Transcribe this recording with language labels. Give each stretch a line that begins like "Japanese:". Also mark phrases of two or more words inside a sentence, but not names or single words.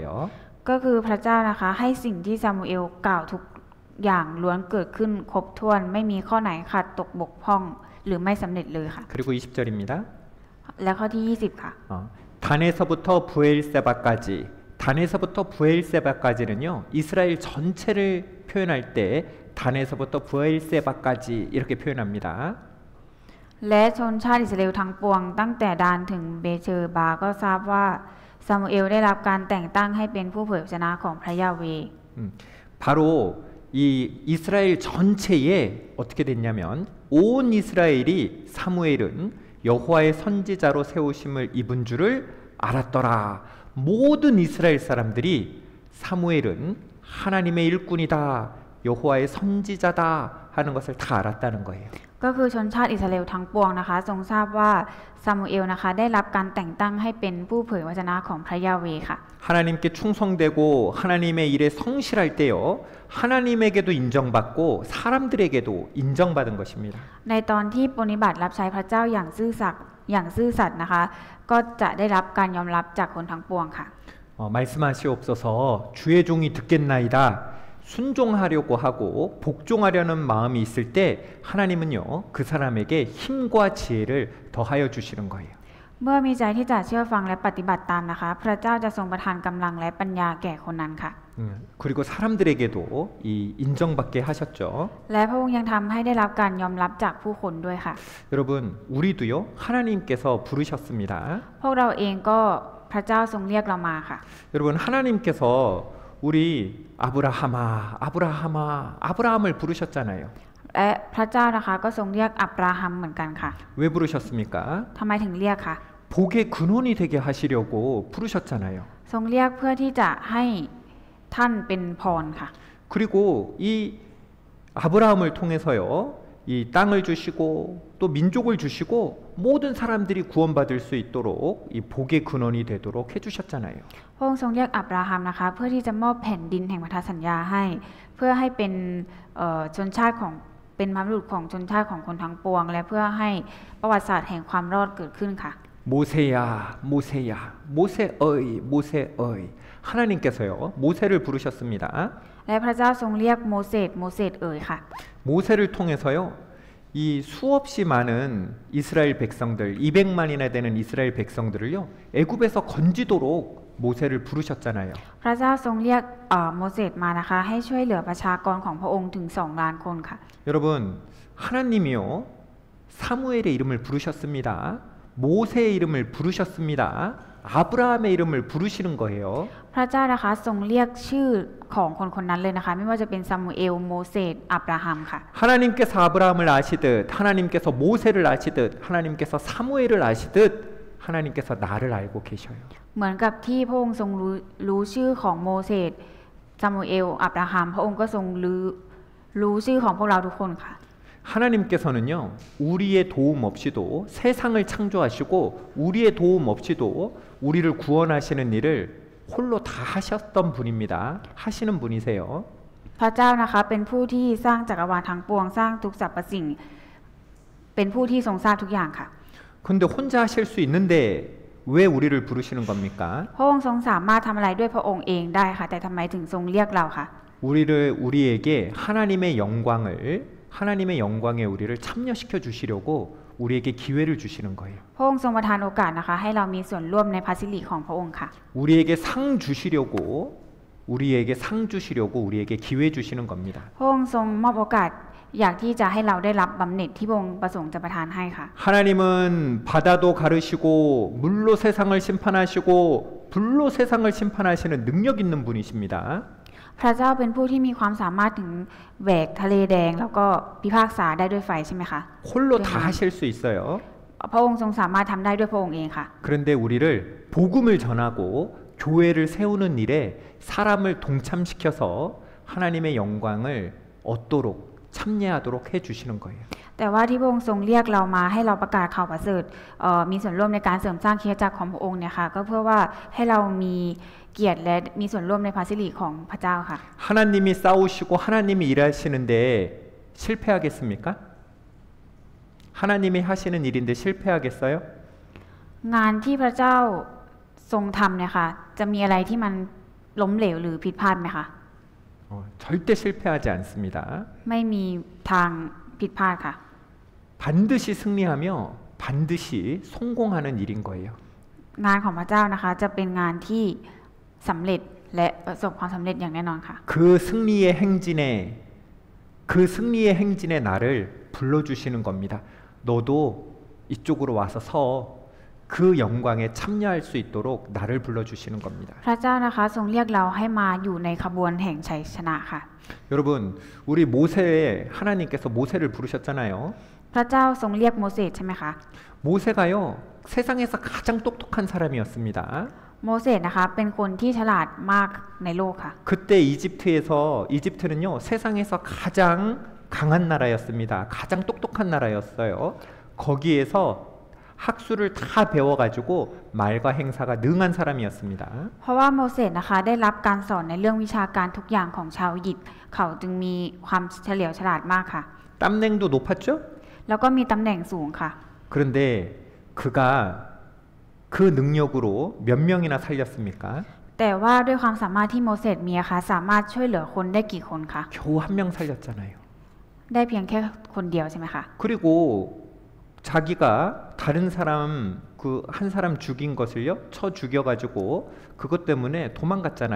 Thai: ก็คือพระเจ้านะคะให้สิ่งที่ซามูเอลกล่าวทุกอย่างล้วนเกิดขึ้นครบถ้วนไม่มีข้อไหนขาดตกบกพร่องหรือไม่สำเร็จเลยค่ะ
Korean: 그리고 20절입니다.
Thai: และข้อที่20ค่ะ
Korean: 단에서부터 부엘세바까지 단에서부터 부엘세바까지는요 이스라엘 전체를 표현할 때 단에서부터 부엘세바까지 이렇게 표현합니다.
Thai: และชนชาติอิสราเอลทั้งปวงตั้งแต่ดานถึงเบเชอร์บาก็ทราบว่าซามูเอลได้รับการแต่งตั้งให้เป็นผู้เผยพระชนะของพระยาเวห์
Korean: 바로 이 이스라엘 전체에 어떻게 됐냐면 온 이스라엘이 사무엘은 여호와의 선지자로 세우심을 입은 줄을 알았더라. 모든 이스라엘 사람들이 사무엘은 하나님의 일꾼이다. 여호와의 선지자다 하는 것을 다 알았다는 거예요.
Thai: ก็คือชนชาติอิสราเอลทั้งปวงนะคะทรงทราบว่าซามูเอลนะคะได้รับการแต่งตั้งให้เป็นผู้เผยวจนะของพระยาเวห์ค่ะ
Korean: 하나님께 충성되고 하나님의 일에 성실할 때요 하나님에게도 인정받고 사람들에게도 인정받은 것입니다.
Thai: ในตอนที่ปฏิบัติรับใช้พระเจ้าอย่างซื่อสัตย์นะคะก็จะได้รับการยอมรับจากคนทั้งปวงค่ะ
Korean: 말씀하시옵소서 주의 종이 듣겠나이다. 순종하려고 하고 복종하려는 마음이 있을 때 하나님은요 그 사람에게 힘과 지혜를 더하여 주시는 거예요.
Thai: เมื่อมีใจที่จะเชื่อฟังและปฏิบัติตามนะคะพระเจ้าจะทรงประทานกำลังและปัญญาแก่คนนั้นค่ะ
Korean: 그리고 사람들에게도 이 인정받게 하셨죠.
Thai: และพระองค์ยังทำให้ได้รับการยอมรับจากผู้คนด้วยค่ะ
Korean: 여러분 우리도요 하나님께서 부르셨습니다.
Thai: พวกเราเองก็พระเจ้าทรงเรียกเรามาค่ะ
Korean: 여러분 하나님께서 우리 아브라함을 부르셨잖아요.
Thai: และพระเจ้านะคะก็ทรงเรียกอับราฮัมเหมือนกันค่ะ
Korean: 왜 부르셨습니까?
Thai: ทำไมถึงเรียกคะ
Korean: 복의 근원이 되게 하시려고 부르셨잖아요.
Thai: ทรงเรียกเพื่อที่จะให้ท่านเป็นพรค่ะ
Korean: 그리고 이 아브라함을 통해서요 이 땅을 주시고 또 민족을 주시고 모든 사람들이 구원받을 수 있도록 이 복의 근원이 되도록 해주셨잖아요.
Thai: พระองค์ทรงเรียกอับราฮัมนะคะเพื่อที่จะมอบแผ่นดินแห่งพันธสัญญาให้เพื่อให้เป็นชนชาติของเป็นบรรพบุรุษของชนชาติของคนทั้งปวงและเพื่อให้ประวัติศาสตร์แห่งความรอดเกิดขึ้นค่ะ
Korean: 모세의 하나님께서요 모세를 부르셨습니다.
Thai: และพระเจ้าทรงเรียกโมเสสเอ๋ยค่ะ
Korean: 모세를 통해서요 이 수없이 많은 이스라엘 백성들 200만이나 되는 이스라엘 백성들을요 애굽에서 건지도록 모세를 부르셨잖아요.
Thai: พระเจ้าทรงเรียกโมเสสมานะคะให้ช่วยเหลือประชากรของพระองค์ถึง2 ล้านคนค่ะ
Korean: 여러분 하나님이요 사무엘의 이름을 부르셨습니다. 모세의 이름을 부르셨습니다. 아브라함의 이름을 부르시는 거예요.
Thai: พระเจ้านะคะทรงเรียกชื่อของคนคนนั้นเลยนะคะไม่ว่าจะเป็นซามูเอลโมเสสอับราฮัมค่ะ
Korean: 하나님께서 아브라함을 아시듯 하나님께서 모세를 아시듯 하나님께서 사무엘을 아시듯 하나님께서 나를 알고 계셔요.
Thai: เหมือนกับที่พระองค์ทรงรู้ชื่อของโมเสสซามูเอลอับราฮัมพระองค์ก็ทรงรู้ชื่อของพวกเราทุกคนค่ะ
Korean: 하나님께서는요 우리의 도움 없이도 세상을 창조하시고 우리의 도움 없이도 우리를 구원하시는 일을 홀로 다 하셨던 분입니다. 하시는 분이세요.
Thai: พระเจ้านะคะเป็นผู้ที่สร้างจักรวาลทั้งปวงสร้างทุกสรรพสิ่งเป็นผู้ที่ทรงทราบทุกอย่างค่ะ
Korean: 근데 혼자 하실 수 있는데 왜 우리를 부르시는 겁니까?
Thai: พระองค์ทรงสามารถทำอะไรด้วยพระองค์เองได้ค่ะแต่ทำไมถึงทรงเรียกเราค่ะ
Korean: 우리에게 하나님의 영광에 우리를 참여시켜 주시려고 우리에게 기회를 주시는 거예요.
Thai: พระองค์ทรงประทานโอกาสนะคะให้เรามีส่วนร่วมในพระสิริของพระองค์ค่ะ
Korean: 우리에게 상 주시려고 우리에게 기회 주시는 겁니다.
Thai: พระองค์ทรงมอบโอกาสอยากที่จะให้เราได้รับบำเหน็จที่พระองค์ประสงค์จะประทานให้ค่ะ
Korean: 하나님은 바다도 가르시고 물로 세상을 심판하시고 불로 세상을 심판하시는 능력 있는 분이십니다.
Thai: พระเจ้าเป็นผู้ที่มีความสามารถถึงแหวกทะเลแดงแล้วก็พิพากษาได้ด้วยไฟใช่ไหมคะ
Korean: 홀로 다 하실 수 있어요.
Thai: พระองค์ทรงสามารถทำได้ด้วยพระองค์เองค่ะ
Korean: 그런데 우리를 복음을 전하고 교회를 세우는 일에 사람을 동참시켜서 하나님의 영광을 얻도록 참여하도록 해주시는 거예요.
Thai: แต่ว่าที่พระองค์ทรงเรียกเรามาให้เราประกาศข่าวประเสริฐมีส่วนร่วมในการเสริมสร้างคริสตจักรของพระองค์เนี่ยค่ะก็เพื่อว่าให้เรามีเกียรติและมีส่วนร่วมในพระสิริของพระเจ้าค่ะ
Korean: 하나님이 싸우시고 하나님이 일하시는데 실패하겠습니까? 하나님이 하시는 일인데 실패하겠어요?
Thai: งานที่พระเจ้าทรงทำเนี่ยค่ะจะมีอะไรที่มันล้มเหลวหรือผิดพลาดไหมคะ
Korean: 절대 실패하지 않습니다.
Thai: ไม่มีทางผิดพลาดค่ะ
Korean: 반드시 승리하며 반드시 성공하는 일인 거예요.
Thai: งานของพระเจ้านะคะจะเป็นงานที่สำเร็จและประสบความสำเร็จอย่างแน่นอนค่ะ
Korean: 그 승리의 행진에 나를 불러주시는 겁니다. 너도 이쪽으로 와서 서 그 영광에 참여할 수 있도록 나를 불러주시는 겁니다.
Thai: พระเจ้านะคะทรงเรียกเราให้มาอยู่ในขบวนแห่งชัยชนะค่ะ
Korean: 여러분 우리 하나님께서 모세를 부르셨잖아요.
Thai: พระเจ้าทรงเรียกโมเสสใช่ไหมคะ
Korean: 모세가요 세상에서 가장 똑똑한 사람이었습니다.
Thai: โมเสสนะคะเป็นคนที่ฉลาดมากในโลกค่ะ
Korean: 그때 이집트는요 세상에서 가장 강한 나라였습니다. 가장 똑똑한 나라였어요. 거기에서 학수를 다 배워가지고 말과 행사가 능한 사람이었습니다.
Thai: เพราะว่าโมเสสนะคะได้รับการสอนในเรื่องวิชาการทุกอย่างของชาวอียิปต์เขาจึงมีความเฉลียวฉลาดมากค่ะ
Korean: 땀냉도 높았죠?
Thai: แล้วก็มีตำแหน่งสูงค่ะ
Korean: 그런데 그가 그 능력으로 몇 명이나 살렸습니까?
Thai: แต่ว่าด้วยความสามารถที่โมเสสมีอะค่ะสามารถช่วยเหลือคนได้กี่คนคะ
Korean: 겨우 한 명 살렸잖아요.
Thai: ได้เพียงแค่คนเดียวใช่ไหมคะ
Korean: 그리고 자기가 다른 사람 그 한 사람 죽인 것을요 쳐 죽여가지고 그것 때문에 도망갔잖아요.